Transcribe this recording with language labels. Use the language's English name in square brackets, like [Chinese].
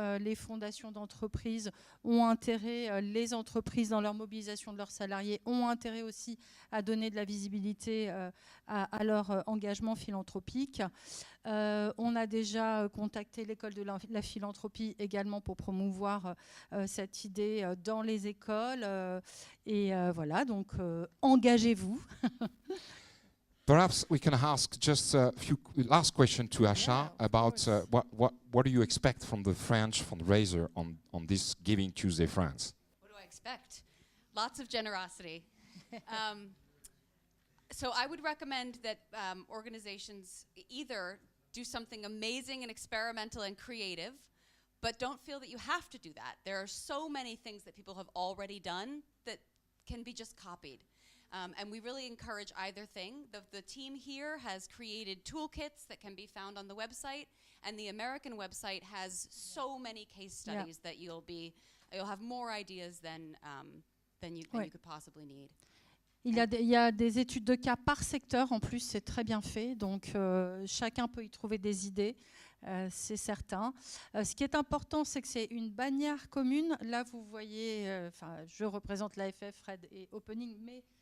[French] Les fondations d'entreprises ont intérêt, les entreprises dans leur mobilisation de leurs salariés ont intérêt aussi à donner de la visibilité à leur engagement philanthropique. On a déjà contacté l'école de la philanthropie également pour promouvoir cette idée dans les écoles. Et voilà, donc engagez-vous. [English] Perhaps we can ask just a few last question to Asha about what do you expect from the French fundraiser on this Giving Tuesday France? What do I expect? Lots of generosity. So I would recommend that organizations either do something amazing and experimental and creative, but don't feel that you have to do that. There are so many things that people have already done that can be just copied. And we really encourage either thing. The team here has created toolkits that can be found on the website, and the American website has so many case studies that you'll have more ideas than you could possibly need. [French] Il y a des études de cas par secteur, en plus c'est très bien fait, donc chacun peut y trouver des idées, c'est certain. Ce qui est important, c'est que c'est une bannière commune. Là, vous voyez, je représente l'AFF, Fred et Opening, mais